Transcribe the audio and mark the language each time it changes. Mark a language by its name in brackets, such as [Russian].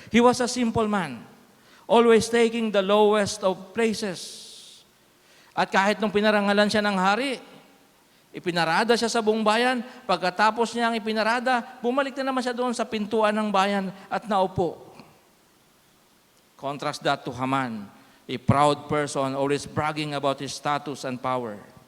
[English] He was a simple man, always taking the lowest of places. [Filipino] At kahit nung pinarangalan siya ng hari, ipinarada siya sa buong bayan. Pagkatapos niya ang ipinarada, bumalik na naman siya doon sa pintuan ng bayan at naupo. [English] Contrast that to Haman, a proud person always bragging about his status and power.